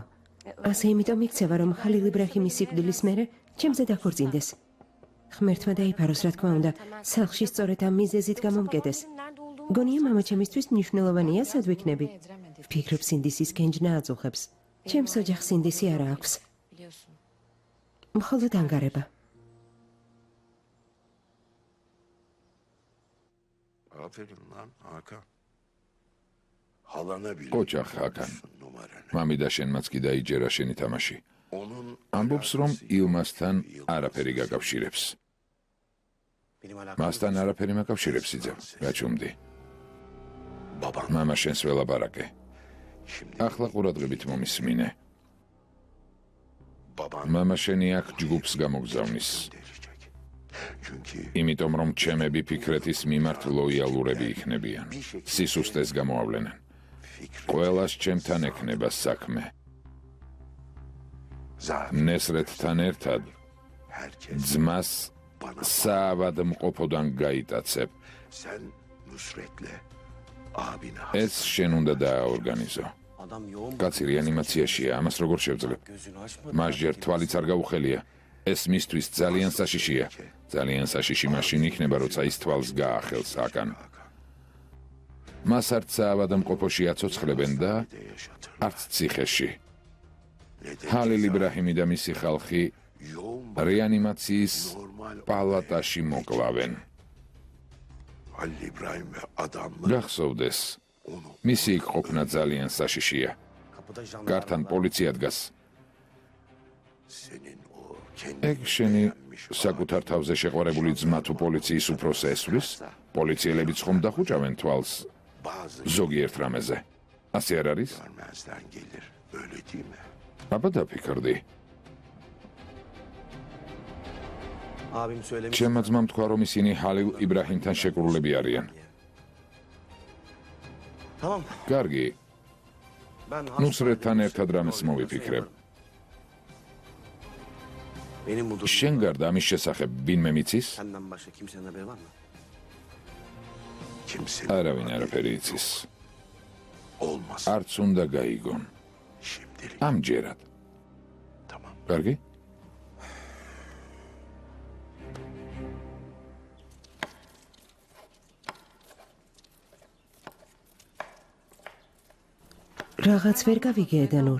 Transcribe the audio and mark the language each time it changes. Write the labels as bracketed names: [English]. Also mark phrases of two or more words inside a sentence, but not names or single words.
[Georgian] ასე იმიტომ იქცევა, რომ ხალილ იბრაჰიმის სიკვდილის მერე ჩემზე დაქორწინდეს. ღმერთმა დაიფაროს, რა თქმა უნდა, სახლში სწორედ ამ მიზეზით გამომკეტეს. გონია მამა ჩემისთვის მნიშვნელოვანია, სად ვიქნები? ვფიქრობ, სინდისის გენჯნა აწუხებს. ჩემს ოჯახს სინდისი არა აქვს. მხოლოდ ანგარება. [Turkish] Aferin lan Hakan. Halana bile. [Georgian] ოჩახ, ჰაკან. [Turkish] Numaranı. [Georgian] მამიდა შენმაც კი დაიჯერა შენი თამაში. [Turkish] Onun [Georgian] ამბობს, რომ ილმასთან არაფერი გაკავშირებს. მასთან არაფერი მაკავშირებს იძე. გაჩუმდი. [Turkish] baban [Georgian] მამა შენს ველაპარაკე. [Turkish] şimdi [Georgian] ახლა ყურადღებით მომისმინე. [Turkish] baban [Georgian] მამა შენი აქ ჯგუფს გამოგზავნის. [Turkish] verecek. Çünkü [Georgian] იმიტომ რომ ჩემები ფიქრეთის მიმართ ლოიალურები იქნებიან. სისუსტეს გამოავლენენ. [Turkish] fikri [Georgian] ყველას ჩემთან ექნება საქმე. [Turkish] zaten [Georgian] ნესრეთთან ერთად [Turkish] herkes [Georgian] ძმას [Turkish] bana [Georgian] საავადმყოფოდან გაიტაცებ. [Turkish] sen Nusret'le abine [Georgian] ეს შენ უნდა დააორგანიზო. [Turkish] Adam yoğun [Georgian] კაცი რეანიმაციაშია, ამას როგორ შევძლებ? [Turkish] gözünü açmadı. [Georgian] მას ჯერ თვალიც არ გაუხელია. ეს მისთვის ძალიან საშიშია. ძალიან საშიში მაშინ იქნება, როცა ის თვალს გაახელს აკან. მას არც საავადმყოფოში აცოცხლებენ და [Turkish] de yaşatır. [Georgian] არც ციხეში. [Turkish] Ne de [Georgian] ჰალილ იბრაჰიმი და მისი ხალხი [Turkish] yoğun [Georgian] რეანიმაციის პალატაში მოკლავენ. [Turkish] Halil İbrahim ve adamlar [Georgian] გახსოვდეს, [Turkish] onu [Georgian] მისი იქ ყოფნა ძალიან საშიშია. [Turkish] Kapıda jandarma [Georgian] გართან პოლიცია დგას. [Turkish] senin o kendi [Georgian] ეგ შენი საკუთარ თავზე შეყვარებული ძმა თუ პოლიციის უფროსს ესვრის, პოლიციელებიც ხომ დახუჭავენ თვალს [Turkish] bazı [Georgian] ზოგიერთ რამეზე. ასე არ არის? [Turkish] görmezden gelir. Öyle değil mi? [Georgian] აბა დაფიქრდი. [Turkish] abim söylemiş. [Georgian] ჩემმა ძმამ თქვა, რომ ისინი ჰალილ იბრაჰიმთან შეკრულები arიან. [Turkish] Tamam. [Georgian] კარგი, [Turkish] Ben [Georgian] ნუსრეთთან ერთად რამეს მოვიფიქრებ. [Turkish] Benim bu durumda [Georgian] შენ გარდა ამის შესახებ ვინმე მიცის? [Turkish] senden başka kimsenin haberi var mı? Kimsenin [Georgian] არავინ არაფერი იცის. [Turkish] olmaz. [Georgian] არც უნდა გაიგონ. [Turkish] Şimdilik. [Georgian] ამჯერად. [Turkish] Tamam. [Georgian] კარგი? რაღაც ვერ გავიგე დანურ.